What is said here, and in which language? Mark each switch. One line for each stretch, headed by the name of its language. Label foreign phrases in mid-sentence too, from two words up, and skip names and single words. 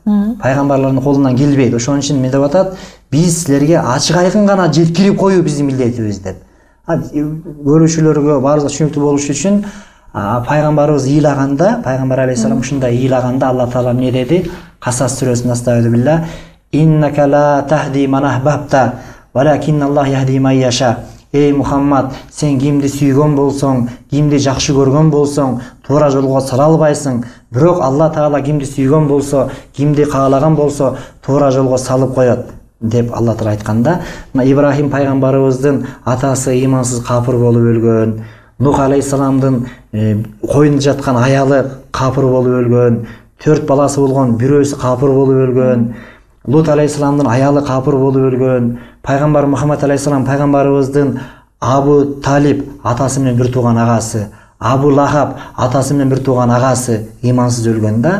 Kyrgyz: Пайгамбарлардын колунан келбейт. Ошон үчүн эмне деп атат? Биз силерге ачык айкын гана жеткирип коюу биздин милдетибиз деп. Көрүүчүлөргө баарыбызга түшүнүктүү болуш үчүн пайгамбарыбыз ыйлаганда, пайгамбар алейхиссалам ушундай ыйлаганда Алла Таала эмне деди? Касас сүрөсүндө
Arabic: أستغفر الله إنك لا تهدي من أحببت ولكن الله يهدي من يشاء.
Kyrgyz: Эй Мухаммад, сен кимди сүйгөн болсоң, кимди жакшы көргөн болсоң, туура жолго сала албайсың. Бирок Алла Таала кимди сүйгөн болсо, кимди каалаган болсо, туура жолго салып коет деп Алла Таала айтканда, Ибрахим пайгамбарыбыздын атасы ыймансыз капыр болуп өлгөн, Нух алейхиссаламдын коюнда жаткан аялы капыр болуп өлгөн, 4 баласы болгон бирөөсү капыр болуп өлгөн, Лут алейхиссаламдын аялы капыр болуп өлгөн, пайгамбар Мухаммад алейхиссалам пайгамбарыбыздын Абу Талиб атасы менен бир тууган агасы, Абу Лахаб атасы менен бир тууган агасы ыймансыз өлгөн да.